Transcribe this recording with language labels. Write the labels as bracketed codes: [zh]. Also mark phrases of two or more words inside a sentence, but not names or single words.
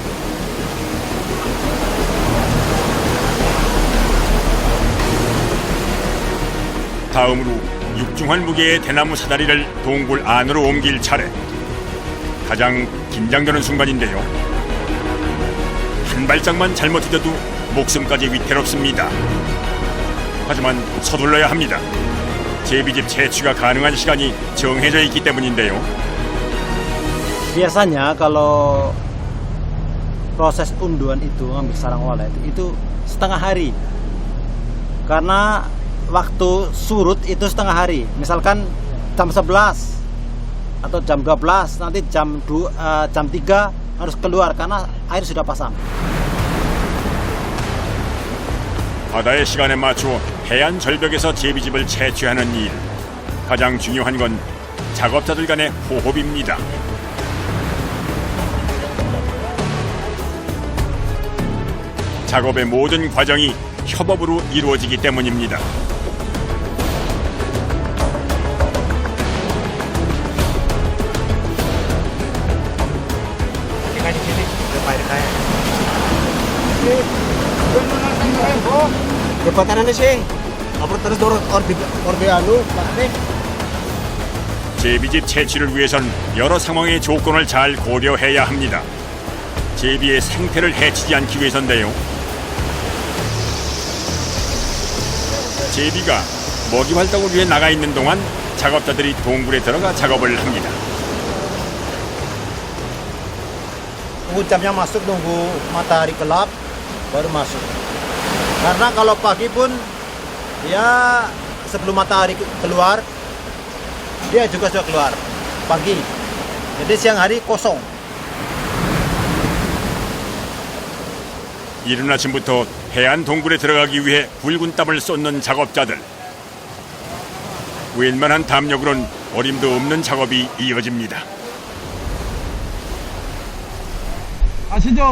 [ko] 다음으로 육중한 무게의 대나무 사다리를 동굴 안으로 옮길 차례. 가장 긴장되는 순간인데요. 한 발짝만 잘못 잊어도 목숨까지 위태롭습니다. 하지만 서둘러야 합니다. 제비집 채취가 가능한 시간이 정해져 있기 때문인데요. [id] Biasanya kalau proses unduan itu ngambil sarang walet itu setengah hari. Karena waktu surut itu setengah hari. Misalkan jam 11 atau jam 12, nanti jam 3 harus keluar karena air sudah pasang. [ko] 바다의 시간에 맞추어 해안 절벽에서 제비집을 채취하는 일. 가장 중요한 건 작업자들 간의 호흡입니다. 작업의 모든 과정이 협업으로 이루어지기 때문입니다. [id] Jembatan ini sih, apa terus orbe anu, Pak. [ko] 제비집 채취를 위해선 여러 상황의 조건을 잘 고려해야 합니다. 제비의 생태를 해치지 않기 위해서인데요. 제비가 먹이 활동을 위해 나가 있는 동안 작업자들이 동굴에 들어가 작업을 합니다. [id] Tunggu jamnya masuk, nunggu matahari gelap baru masuk. Karena kalau pagi pun ya sebelum matahari keluar dia juga sudah keluar pagi. Jadi siang hari kosong. [ko] 이른 아침부터 해안 동굴에 들어가기 위해 굵은 땀을 쏟는 작업자들. 웬만한 담력으론 어림도 없는 작업이 이어집니다. 아시죠?